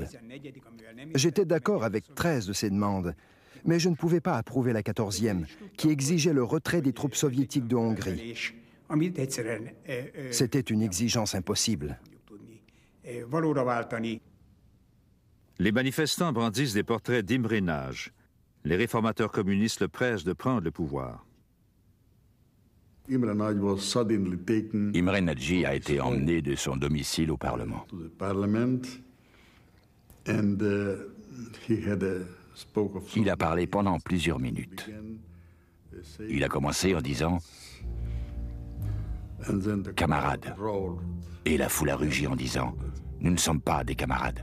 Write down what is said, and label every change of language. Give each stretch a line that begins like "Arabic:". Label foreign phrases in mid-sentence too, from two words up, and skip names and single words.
French: J'étais d'accord avec 13 de ces demandes, mais je ne pouvais pas approuver la 14e, qui exigeait le retrait des troupes soviétiques de Hongrie. C'était une exigence impossible. Les manifestants brandissent des portraits d'Imre Nagy. Les réformateurs communistes le pressent de prendre le pouvoir. Imre Nagy a été emmené de son domicile au Parlement. Il a parlé pendant plusieurs minutes. Il a commencé en disant « Camarades ». Et la foule a rugi en disant « Nous ne sommes pas des camarades ».